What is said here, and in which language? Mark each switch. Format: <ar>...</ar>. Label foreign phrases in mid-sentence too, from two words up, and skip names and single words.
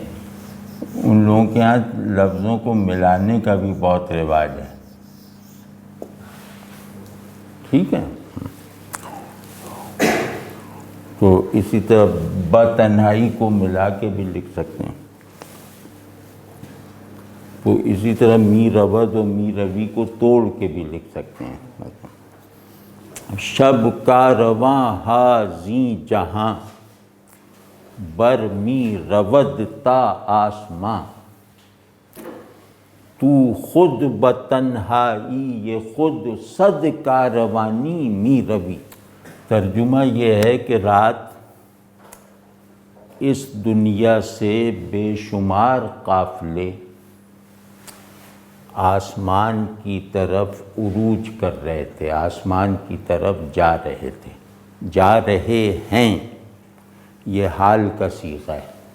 <ur>ان لوگوں کے ہاں لفظوں کو ملانے کا بھی بہت رواج ہے. ٹھیک ہے. تو اسی طرح بتنہائی کو ملا کے بھی لکھ سکتے ہیں. تو اسی طرح</ur> <fa>می رود و می روی</fa> <ur>کو توڑ کے بھی لکھ سکتے ہیں.</ur> <fa>شب کا رواں ہا زیں جہاں، بر می رود تا آسماں، تو خود بتنہائی یہ خود صد کاروانی می روی.</fa> <ur>ترجمہ یہ ہے کہ رات اس دنیا سے بے شمار قافلے آسمان کی طرف عروج کر رہے تھے، آسمان کی طرف جا رہے تھے، جا رہے ہیں، یہ حال کا صیغہ ہے.</ur>